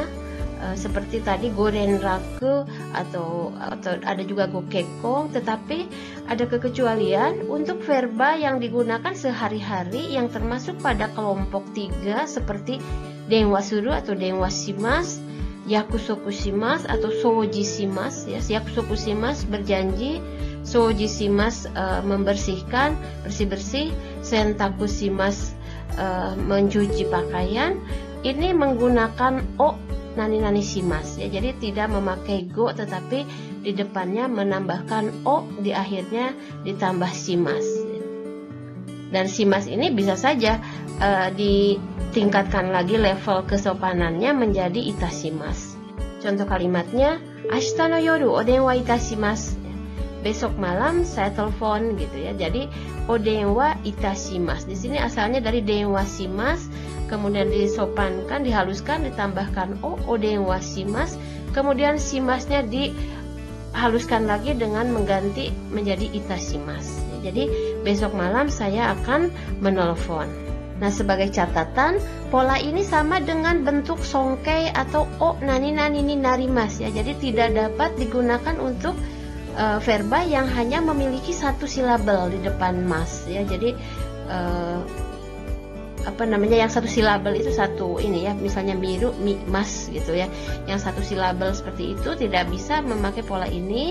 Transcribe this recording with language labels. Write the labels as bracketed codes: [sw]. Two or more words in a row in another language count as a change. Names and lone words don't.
[id] Seperti tadi gorenraku atau ada juga gokekong, tetapi ada kekecualian untuk verba yang digunakan sehari-hari yang termasuk pada kelompok 3 seperti [ja] 電話する [id] atau [ja] 電話します, 約束します [id] atau [ja] 掃除します [id] ya. [ja] 約束します [id] berjanji, [ja] 掃除します [id] membersihkan, bersih-bersih, [ja] 洗濯します [id] mencuci pakaian. Ini menggunakan [ja] お何々します [id] ya. Jadi tidak memakai go, tetapi di depannya menambahkan o, di akhirnya ditambah shimasu. Dan shimas ini bisa saja ditingkatkan lagi level kesopanannya menjadi itashimasu. Contoh kalimatnya, [ja] 明日の夜お電話いたします. [id] Besok malam saya telepon gitu ya. Jadi [ja] お電話いたします. [id] Di sini asalnya dari [ja] 電話します, [id] kemudian disopankan, dihaluskan, ditambahkan [ja] お電話します. [id] Kemudian shimasnya dihaluskan lagi dengan mengganti menjadi itashimasu. Jadi besok malam saya akan menelpon. Nah, sebagai catatan, pola ini sama dengan bentuk songkei atau [ja] 何になります [id] ya. Jadi tidak dapat digunakan untuk verba yang hanya memiliki satu silabel di depan mas ya. Jadi yang satu silabel itu satu ini ya, misalnya miru, mas gitu ya. Yang satu silabel seperti itu tidak bisa memakai pola ini.